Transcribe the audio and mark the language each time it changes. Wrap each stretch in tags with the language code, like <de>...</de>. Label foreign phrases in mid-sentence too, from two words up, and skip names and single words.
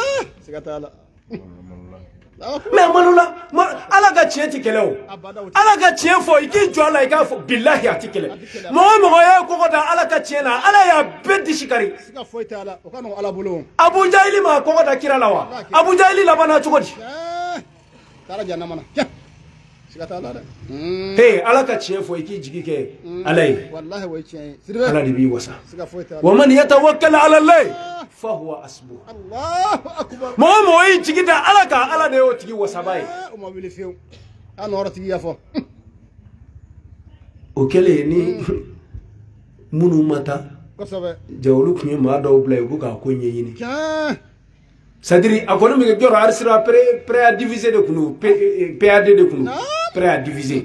<bm>mais a malola ala ka tiɲɛ tɛ kɛlɛ o ala ka tiɲɛ fɔ i k'i jɔ a la i k'a fɔ bilahi a tɛ kɛlɛ mɔgɔ o mɔgɔ ye kɔgɔ da ala ka tiɲɛ na ala y'a bɛɛ disi kari Abu Jahili ma kɔgɔ da kira la wa Abu Jahili labanna cogo di Hey, ala ka tiɲɛ fɔ i k'i jigi kɛ ala ye. Ala de b'i wasa.</bm> <ar>ومن يتوكل على الله فهو حسبه. الله أكبر.</ar> <bm>Mɔgɔ mɔgɔ y'i jigi da ala kan, ala de y'o tigi wasaba ye. O ma wuli fiyewu. A nɔrɔ tigi ya fɔ. O kɛlen ni minnu ma taa. Kosɛbɛ. Jawulu tun ye maa dɔw bila u k'a ko ɲɛɲini.</bm> <fr>C'est-à-dire</fr> <bm>a kɔni min kɛ jɔrɔ arsira</bm> <fr>prêt à diviser</fr> <bm>de kun don, PAD de kun don,</bm> <fr>prêt à diviser.</fr>